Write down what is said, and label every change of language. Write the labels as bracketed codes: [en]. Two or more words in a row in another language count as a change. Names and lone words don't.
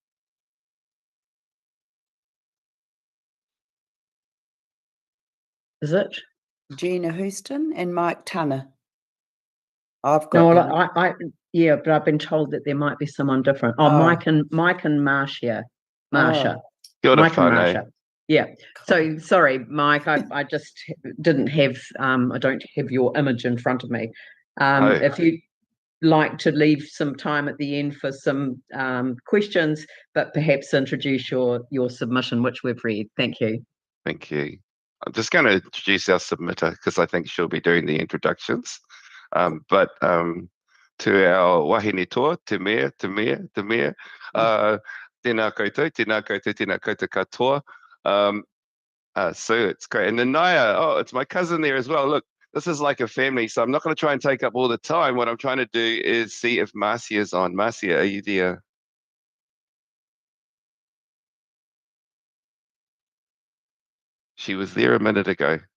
[en] Is it? Gina Houston and Mike Tana. I've got no, but I've been told that there might be someone different. Mike and Marcia. [mi] Kia ora, [en] Mike and Marcia. Yeah. So sorry, Mike. I just didn't have. I don't have your image in front of me. If you'd like to leave some time at the end for some questions, but perhaps introduce your submission, which we've read. Thank you. Thank you. I'm just going to introduce our submitter because I think she'll be doing the introductions. But to our [mi] wahine toa, te mea, tēnā koutou, tēnā koutou, tēnā koutou katoa. [en] So it's great. And then Naya, it's my cousin there as well. Look, this is like a family, so I'm not going to try and take up all the time. What I'm trying to do is see if Marcia is on. Marcia, are you there? She was there a minute ago.